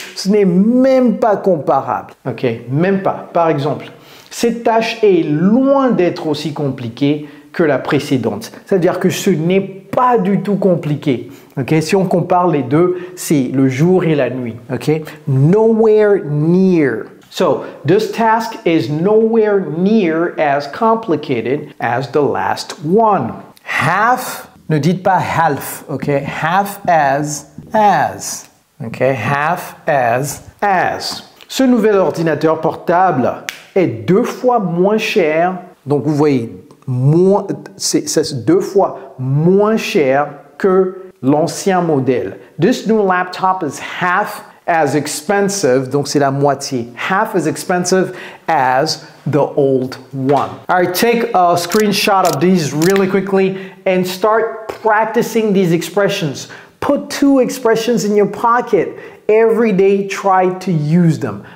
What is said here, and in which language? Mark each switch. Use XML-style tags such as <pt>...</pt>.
<fr>Ce n'est même pas comparable, ok? Même pas. Par exemple, cette tâche est loin d'être aussi compliquée que la précédente. C'est-à-dire que ce n'est pas du tout compliqué. Okay? Si on compare les deux, c'est le jour et la nuit.</fr> <en>Okay? Nowhere near. So, this task is nowhere near as complicated as the last one. Half,</en> <fr>ne dites pas</fr> <en>half, okay? Half as. Okay? Half as.</en> <fr>Ce nouvel ordinateur portable est 2 fois moins cher. Donc, vous voyez, c'est 2 fois moins cher que l'ancien modèle.</fr> <en>This new laptop is half as expensive,</en> <fr>donc c'est la moitié.</fr> <en>Half as expensive as the old one. All right, take a screenshot of these really quickly and start practicing these expressions. Put 2 expressions in your pocket. Every day, try to use them.</en>